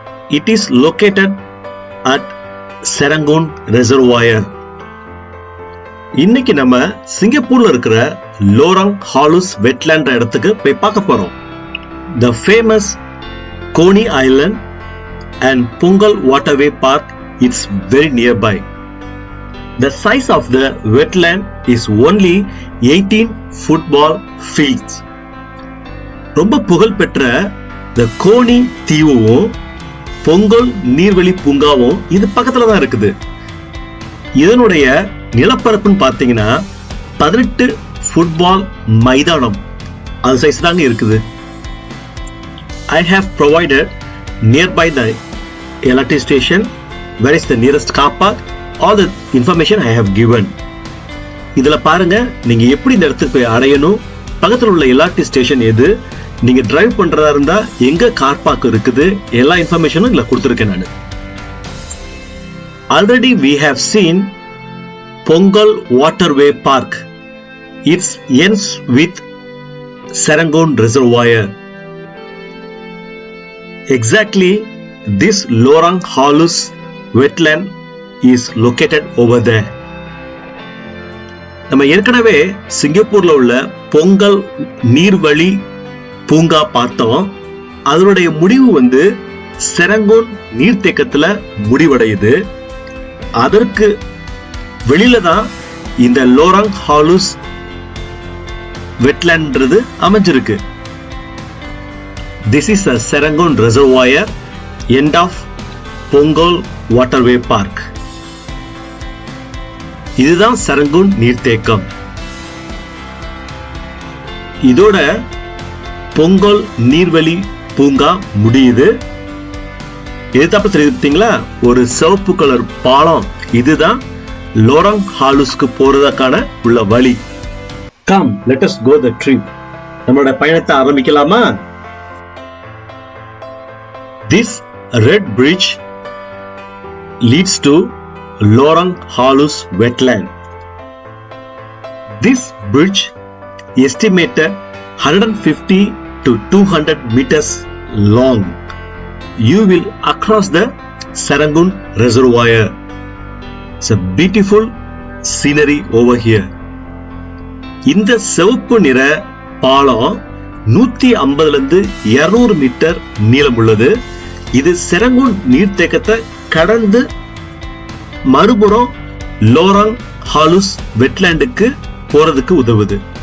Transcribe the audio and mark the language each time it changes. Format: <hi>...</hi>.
<en>It is located at Serangoon Reservoir.</en> <ta>இன்னைக்கு நம்ம சிங்கப்பூர்ல இருக்கிற லோரங் ஹாலுஸ் வெட்லேண்ட் இடத்துக்கு போய் பார்க்க போறோம்.</ta> <en>The famous Coney Island and Punggol Waterway Park is very nearby. The size of the wetland is only 18 football fields.</en> <ta>ரொம்ப புகழ்பெற்ற the கோனி தீவும் பொங்கல் நீர்வழி பூங்காவும் இது பக்கத்துல தான் இருக்குது. இதனுடைய நிலப்பரப்புன்னு பார்த்தீங்கன்னா 18 ஃபுட்பால் மைதானம் அது சைஸ் தாங்க இருக்குது.</ta> <en>I have provided nearby the LRT station, where is the nearest car park, all the information I have given.</en> <ta>இதுல பாருங்க நீங்க எப்படி இந்த இடத்துக்கு போய் அடையணும், பக்கத்துல உள்ள LRT ஸ்டேஷன் எது, நீங்க டிரைவ் பண்றதா இருந்தா எங்க கார் பார்க் இருக்குது, எல்லா இன்ஃபர்மேஷனும் இதுல கொடுத்திருக்கேன் நான்.</ta> <en>Already we have seen Punggol Waterway Park. It ends with Serangoon Reservoir. Exactly this Lorong Halus wetland is located over there.</en> <ta>நம்ம ஏற்கனவே சிங்கப்பூர்ல உள்ள பொங்கல் நீர்வழி பூங்கா பார்த்தோம். அதனுடைய முடிவு செரங்கோன் நீர்த்தேக்கத்துல முடிவடையுது. அதற்கு வெளியில தான் இந்த லோரங் ஹாலுஸ் வெட்லேண்ட்ன்றது அமைஞ்சிருக்கு.</ta> <en>This is a Serangoon Reservoir, end of Punggol Waterway Park.</en> <ta>இதுதான் செரங்கூன் நீர்த்தேக்கம். இதோட பொங்கல் நீர்வழி பூங்கா முடியுது. எதிர்த்தாப்புல தெரியுதுங்களா, ஒரு சிவப்பு கலர் பாலம். இதுதான் லோரங் ஹாலுஸ்க்கு போறதுக்கான உள்ள வழி.</ta> <en>Come, let us go the trip.</en> <ta>நம்மளோட பயணத்தை ஆரம்பிக்கலாமா?</ta> <en>This red bridge leads to Lorong Halus wetland. This bridge estimated 150 to 200 meters long. You will across the Serangoon Reservoir. It's a beautiful scenery over here.</en> <ta>இந்த சிவப்பு நிற பாலம் 150 இருந்து 200 metre நீளம் உள்ளது. இது செரங்கூன் நீர்த்தேக்கத்தை கடந்து மறுபுறம் லோரங் ஹாலுஸ் வெட்லேண்டுக்கு போறதுக்கு உதவுது.</ta>